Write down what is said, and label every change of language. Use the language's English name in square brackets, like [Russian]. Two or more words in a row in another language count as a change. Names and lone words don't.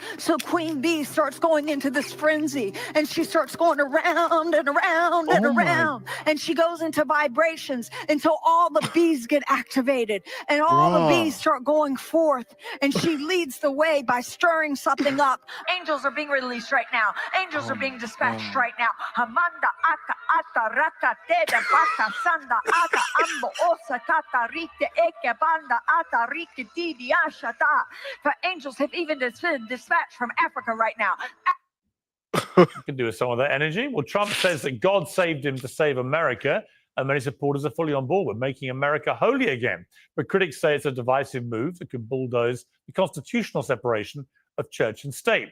[English] So Queen Bee starts going into this frenzy, and she starts going around and around and around. And she goes into vibrations until all the bees get activated, and all the bees start going forth. And she leads the way by stirring something up. Angels are being released right now. Angels are being dispatched right now. Hamanda aka ata raka teda baka sanda ata ambo osa kata rite eke banda ata rike didi ashata. For angels have even been dispatched from Africa right now. You can do with some of that energy. Well, Trump says that God saved him to save America, and many supporters are fully on board with making America holy again. But critics say it's a divisive move that could bulldoze the constitutional separation of church and state.